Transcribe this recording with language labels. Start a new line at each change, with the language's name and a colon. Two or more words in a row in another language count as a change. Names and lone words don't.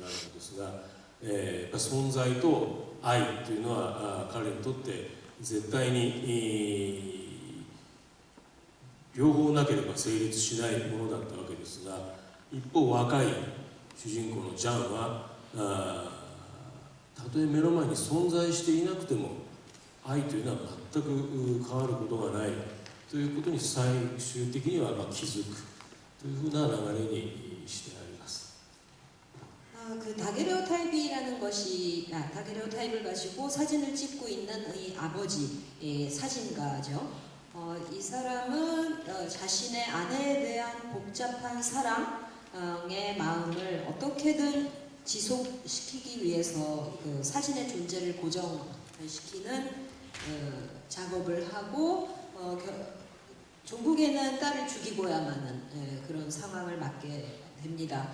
Japanese: るのですが、やっぱ存在と愛というのは彼にとって絶対に、両方なければ成立しないものだったわけですが、一方若い主人公のジャンはたとえ目の前に存在していなくても愛というのは全く変わることがないということに最終的には気づくというふうな流れにしてあります。
Korean: 그 다게르오타입이라는 것이 다게르오타입을 가지고 사진을 찍고 있는 이 아버지 사진가죠. 이 사람은 자신의 아내에 대한 복잡한 사랑의 마음을 어떻게든 지속시키기 위해서 그 사진의 존재를 고정시키는 작업을 하고 종국에는 딸을 죽이고야만은 그런 상황을 맞게 됩니다.